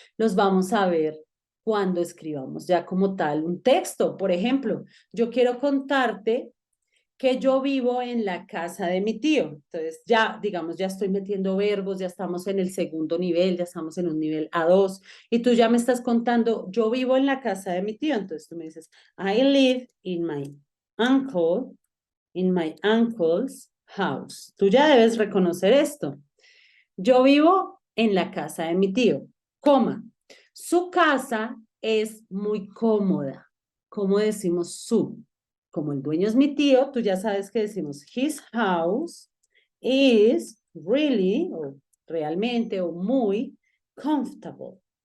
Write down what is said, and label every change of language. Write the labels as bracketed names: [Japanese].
[Spanish] Los vamos a ver cuando escribamos ya como tal un texto. Por ejemplo, yo quiero contarte que yo vivo en la casa de mi tío. Entonces ya, digamos, ya estoy metiendo verbos, ya estamos en el segundo nivel, ya estamos en un nivel A2 y tú ya me estás contando, yo vivo en la casa de mi tío. Entonces tú me dices, [English] I live in my uncle's house. [Spanish] Tú ya debes reconocer esto. Yo vivo en la casa de mi tío, coma. Su casa es muy cómoda. ¿Cómo decimos su? Como el dueño es mi tío, tú ya sabes que decimos [English] his house is really, [Spanish] o realmente, o muy comfortable,